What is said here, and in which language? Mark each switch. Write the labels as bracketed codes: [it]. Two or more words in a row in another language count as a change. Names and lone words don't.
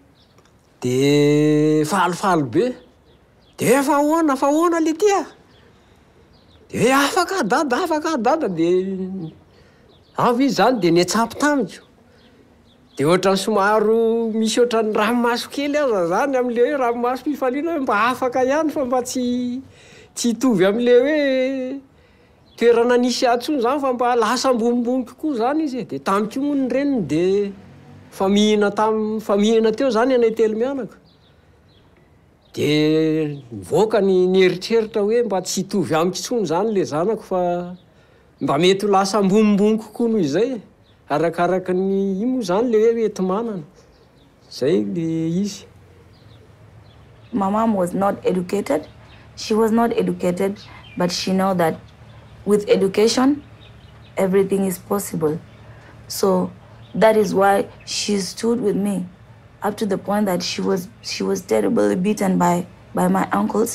[mg] dia falifaly be dia fa ahoana le tia dia afaka dada dia avy izy zany dia niatsampy tamiko dia ohatrany somaro misy ohatrany ranomaso kely aza zany amin'le hoe ranomaso mifaliana hoe mba afaka ihany fa mba tsy hitovy amin'le hoe toerana nisy atsony zany fa mba lasa ambonimbony kokoa zany izy dia tamiko moa ny reniny dia fa mihina teo zany anay telo mianaka dia nivoaka ny eritreritra hoe mba tsy hitovy amiko intsony zany le zanako fa mba mety ho lasa ambonimbony kokoa noho izay arakaraka ny imo zany le hoe mety manana zay le izy. [en] My mom was not educated. She was not educated, but she know that with education everything is possible. So that is why she stood with me up to the point that she was terribly beaten by my uncles.